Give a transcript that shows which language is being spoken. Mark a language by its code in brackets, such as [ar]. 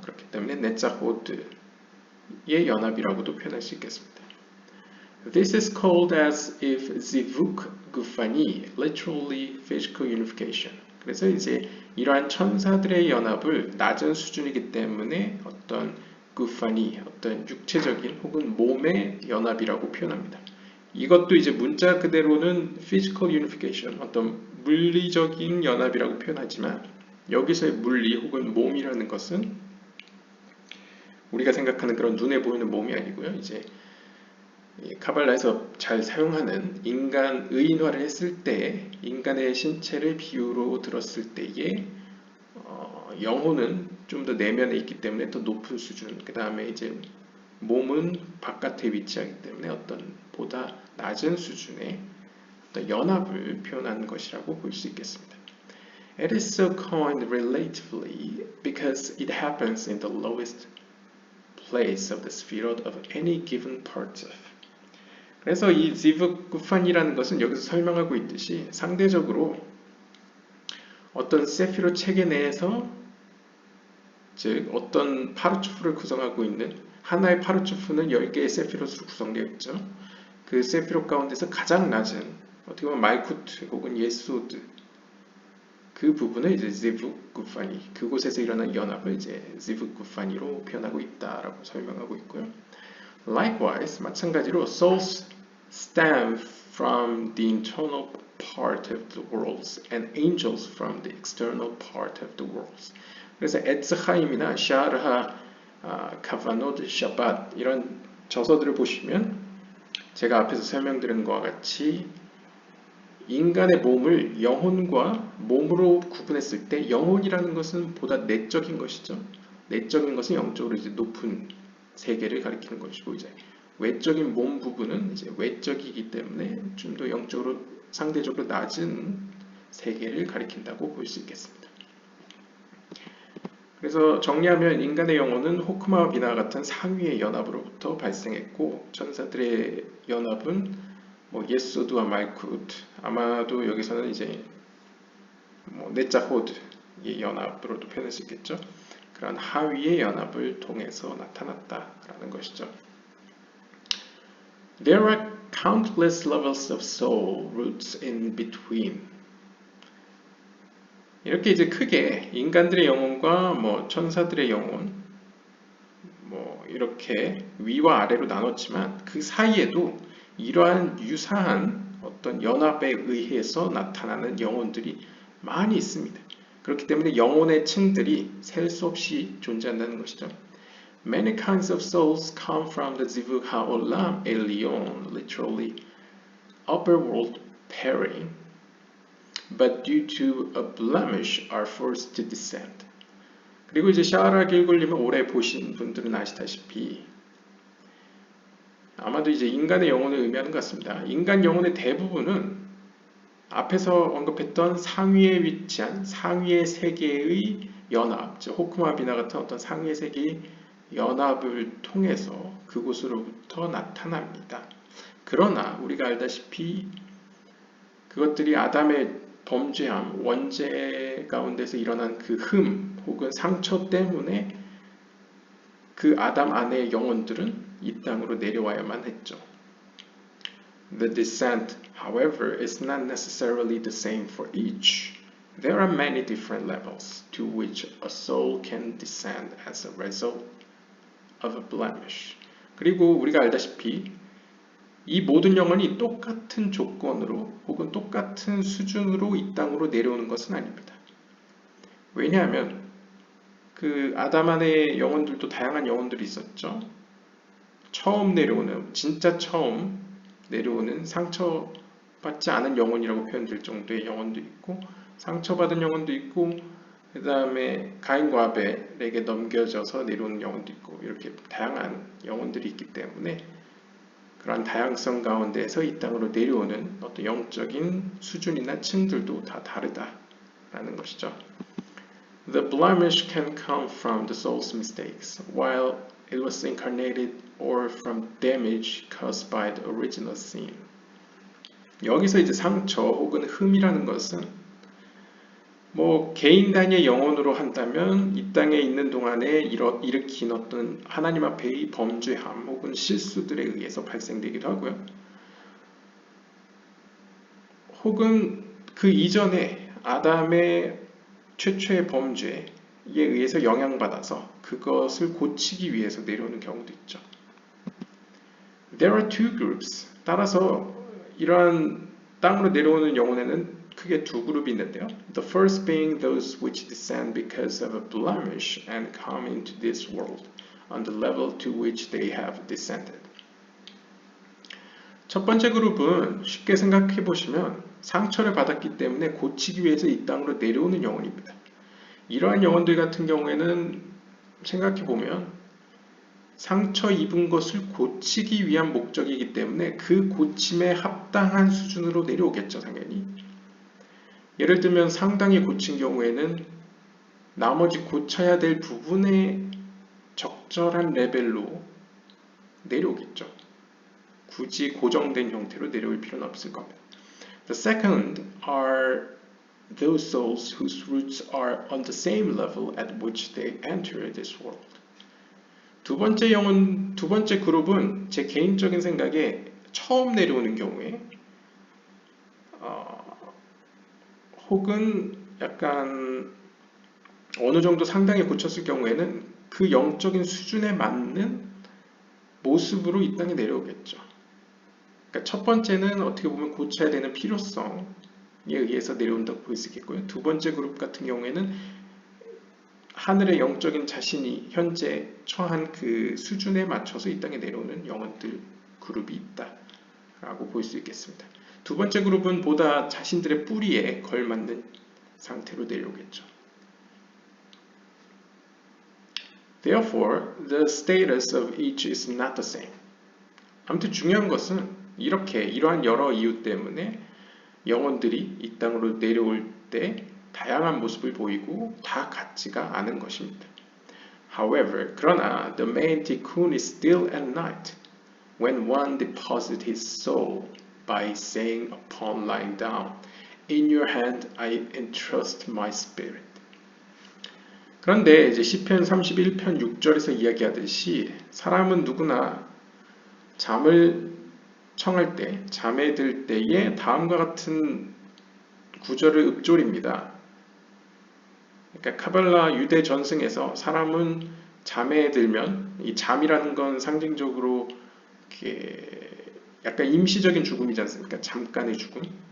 [ko] 그렇기 때문에 네자 호드의 연합이라고도 표현할 수 있겠습니다. [en] This is called as if zivuk gufani, literally physical unification. [ko] 그래서 이제 이러한 천사들의 연합을 낮은 수준이기 때문에 어떤 gufani, 어떤 육체적인 혹은 몸의 연합이라고 표현합니다. 이것도 이제 문자 그대로는 [en] physical unification, [ko] 어떤 물리적인 연합이라고 표현하지만 여기서의 물리 혹은 몸이라는 것은 우리가 생각하는 그런 눈에 보이는 몸이 아니고요. 이제 카발라에서 잘 사용하는 인간 의인화를 했을 때 인간의 신체를 비유로 들었을 때에 영혼은 좀 더 내면에 있기 때문에 더 높은 수준, 그 다음에 이제 몸은 바깥에 위치하기 때문에 어떤 보다 낮은 수준의 어떤 연합을 표현한 것이라고 볼 수 있겠습니다. [en] It is so coined relatively because it happens in the lowest place of the sphere of any given part of. [ko] 그래서 이 지브구판이라는 것은 여기서 설명하고 있듯이 상대적으로 어떤 세피로 체계 내에서 즉 어떤 파르츠프를 구성하고 있는 하나의 파르츠프는 10개의 세피롯으로 구성되어 있죠. 그 세피롯 가운데서 가장 낮은 어떻게 보면 말쿠트 혹은 예소드 그 부분을 이제 지브구파니 그곳에서 일어난 연합을 이제 지브구파니로 표현하고 있다라고 설명하고 있고요. [en] Likewise [ko] 마찬가지로 [en] souls stem from the internal part of the worlds and angels from the external part of the worlds. [ko] 그래서 에츠하임이나 샤르하, 카바노드, 샤밧 이런 저서들을 보시면 제가 앞에서 설명드린 것과 같이 인간의 몸을 영혼과 몸으로 구분했을 때 영혼이라는 것은 보다 내적인 것이죠. 내적인 것은 영적으로 이제 높은 세계를 가리키는 것이고 이제 외적인 몸 부분은 이제 외적이기 때문에 좀 더 영적으로 상대적으로 낮은 세계를 가리킨다고 볼 수 있겠습니다. 그래서 정리하면 인간의 영혼은 호크마와 비나 같은 상위의 연합으로부터 발생했고 천사들의 연합은 뭐 예소드와 말쿠트 아마도 여기서는 이제 뭐 네자호드의 연합으로도 표현할 수 있겠죠. 그런 하위의 연합을 통해서 나타났다라는 것이죠. [en] There are countless levels of soul roots in between. [ko] 이렇게 이제 크게 인간들의 영혼과 뭐 천사들의 영혼 뭐 이렇게 위와 아래로 나눴지만 그 사이에도 이러한 유사한 어떤 연합에 의해서 나타나는 영혼들이 많이 있습니다. 그렇기 때문에 영혼의 층들이 셀 수 없이 존재한다는 것이죠. [en] Many kinds of souls come from the Zivug HaOlam Elyon, literally upper world pairing, but due to a blemish are forced to descend. [ko] 그리고 이제 샤라 길골님을 오래 보신 분들은 아시다시피 아마도 이제 인간의 영혼을 의미하는 것 같습니다. 인간 영혼의 대부분은 앞에서 언급했던 상위에 위치한 상위의 세계의 연합, 즉 호크마 비나 같은 어떤 상위의 세계의 연합을 통해서 그곳으로부터 나타납니다. 그러나 우리가 알다시피 그것들이 아담의 범죄함, 원죄 가운데서 일어난 그 흠 혹은 상처 때문에 그 아담 안의 영혼들은 이 땅으로 내려와야만 했죠. [en] The descent, however, is not necessarily the same for each. There are many different levels to which a soul can descend as a result of a blemish. [ko] 그리고 우리가 알다시피 이 모든 영혼이 똑같은 조건으로 혹은 똑같은 수준으로 이 땅으로 내려오는 것은 아닙니다. 왜냐하면 그 아담 안의 영혼들도 다양한 영혼들이 있었죠. 처음 내려오는, 진짜 처음 내려오는 상처받지 않은 영혼이라고 표현될 정도의 영혼도 있고 상처받은 영혼도 있고 그 다음에 가인과 아벨에게 넘겨져서 내려오는 영혼도 있고 이렇게 다양한 영혼들이 있기 때문에 그러한 다양성 가운데에서 이 땅으로 내려오는 어떤 영적인 수준이나 층들도 다 다르다라는 것이죠. The blemish can come from the soul's mistakes, while it was incarnated, or from damage caused by the original sin. 여기서 이제 상처 혹은 흠이라는 것은 뭐 개인 단위의 영혼으로 한다면 이 땅에 있는 동안에 일으킨 어떤 하나님 앞에의 범죄함 혹은 실수들에 의해서 발생되기도 하고요. 혹은 그 이전에 아담의 최초의 범죄에 의해서 영향받아서 그것을 고치기 위해서 내려오는 경우도 있죠. [en] There are two groups. [ko] 따라서 이러한 땅으로 내려오는 영혼에는 크게 두 그룹이 있는데요. [en] The first being those which descend because of a blemish and come into this world on the level to which they have descended. [ko] 첫 번째 그룹은 쉽게 생각해 보시면 상처를 받았기 때문에 고치기 위해서 이 땅으로 내려오는 영혼입니다. 이러한 영혼들 같은 경우에는 생각해 보면 상처 입은 것을 고치기 위한 목적이기 때문에 그 고침에 합당한 수준으로 내려오겠죠, 당연히. 예를 들면 상당히 고친 경우에는 나머지 고쳐야 될 부분에 적절한 레벨로 내려오겠죠. 굳이 고정된 형태로 내려올 필요는 없을 겁니다. [en] The second are those souls whose roots are on the same level at which they enter this world. [ko] 두 번째 그룹은 제 개인적인 생각에 처음 내려오는 경우에 혹은 약간 어느 정도 상당히 고쳤을 경우에는 그 영적인 수준에 맞는 모습으로 이 땅에 내려오겠죠. 그러니까 첫 번째는 어떻게 보면 고쳐야 되는 필요성에 의해서 내려온다고 볼 수 있겠고요. 두 번째 그룹 같은 경우에는 하늘의 영적인 자신이 현재 처한 그 수준에 맞춰서 이 땅에 내려오는 영혼들 그룹이 있다라고 볼 수 있겠습니다. 두 번째 그룹은 보다 자신들의 뿌리에 걸맞는 상태로 내려오겠죠. [en] Therefore, the status of each is not the same. [ko] 아무튼 중요한 것은 이러한 여러 이유 때문에 영혼들이 이 땅으로 내려올 때 다양한 모습을 보이고 다 같지가 않은 것입니다. [en] However, [ko] 그러나 [en] the main tikkun is still at night when one deposits his soul by saying upon lying down, In your hand I entrust my spirit. [ko] 그런데 이제 시편 31편 6절에서 이야기하듯이 사람은 누구나 잠을 청할 때, 잠에 들 때에 다음과 같은 구절을 읊조립니다. 그러니까 카발라 유대 전승에서 사람은 잠에 들면 이 잠이라는 건 상징적으로 이렇게 약간 임시적인 죽음이지 않습니까? 잠깐의 죽음.